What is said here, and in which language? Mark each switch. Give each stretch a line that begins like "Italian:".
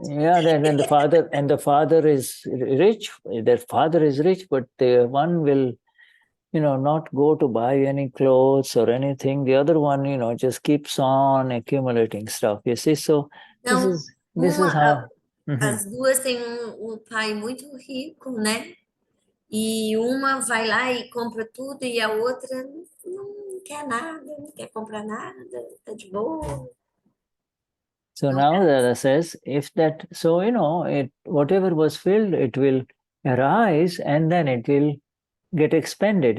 English: Yeah, then the father is rich. Their father is rich, but the one will, not go to buy any clothes or anything. The other one, just keeps on accumulating stuff. You see, so
Portuguese: Então,
English: this is how.
Portuguese: As duas têm um pai muito rico, né? E uma vai lá e compra tudo e a outra não quer nada, não quer comprar nada, tá de boa.
English: So now Dada says, if that, so whatever was filled, it will arise and then it will get expended.